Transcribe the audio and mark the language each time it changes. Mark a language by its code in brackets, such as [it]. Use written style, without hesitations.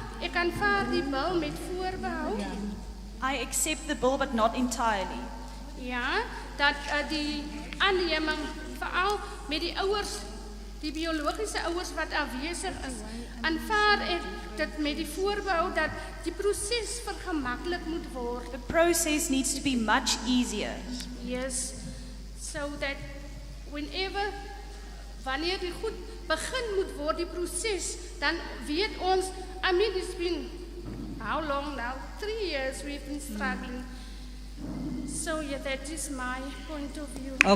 [af] Ek aanvaar die bil met voorbehou. [en] I accept the bill, but not entirely. [af] Ja, dat die aanneming veral met die ouers, die biologiese ouers wat afwesig is, aanvaar ek dit met die voorbehou dat die proses vergemaklik moet word. [en] The process needs to be much easier. Yes, so that [af] wanneer die goed begin moet word, die proses, dan weet ons, [en] I mean, it's been, how long now? 3 years we've been struggling. So yeah, that is my point of view.